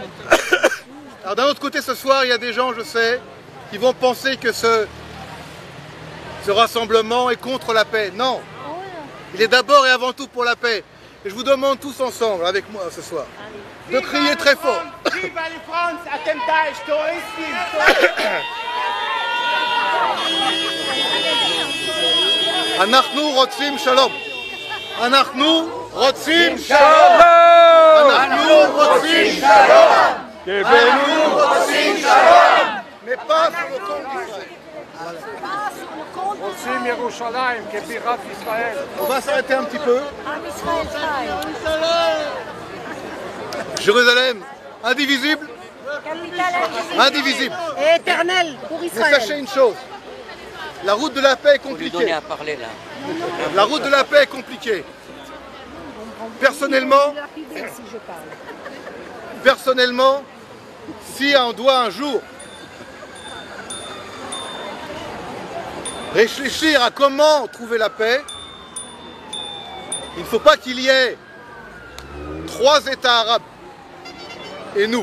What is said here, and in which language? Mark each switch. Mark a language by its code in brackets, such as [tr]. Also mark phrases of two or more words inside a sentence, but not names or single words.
[fr] Alors d'un autre côté, ce soir, il y a des gens, je sais, qui vont penser que ce rassemblement est contre la paix. Non, il est d'abord et avant tout pour la paix. Et je vous demande tous ensemble, avec moi ce soir, de crier très fort. Viva les France, [he] אתם דאעש, טרוריסטים. אנחנו רוצים שלום. אנחנו רוצים שלום. אנחנו רוצים שלום. אנחנו רוצים שלום. [fr] Mais pas sur le compte d'Israël. [he] רוצים ירושלים כבירת ישראל. [fr] On va s'arrêter un petit peu. Jérusalem, indivisible. Indivisible. Et éternel pour Mais Israël. sachez une chose, la route de la paix est compliquée. La route de la paix est compliquée. Personnellement, si on doit un jour réfléchir à comment trouver la paix, il ne faut pas qu'il y ait 3 États arabes et nous.